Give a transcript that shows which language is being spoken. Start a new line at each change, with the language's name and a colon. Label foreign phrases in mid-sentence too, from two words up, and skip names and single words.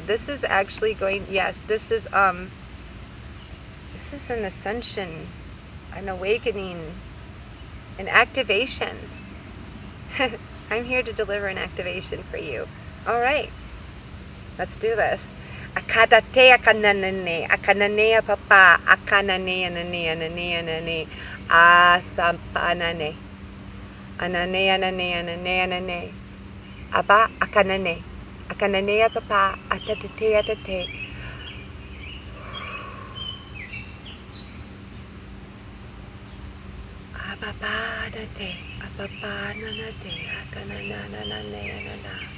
English: This is actually this is an ascension, an awakening, an activation. I'm here to deliver an activation for you. All right, let's do this. Akadate akananane, akanane papa, akanane anane anane anane, asampanane, anane anane anane anane, aba akanane, akanane papa, atate atate. Ababa date, ababa nanate, akananane anana.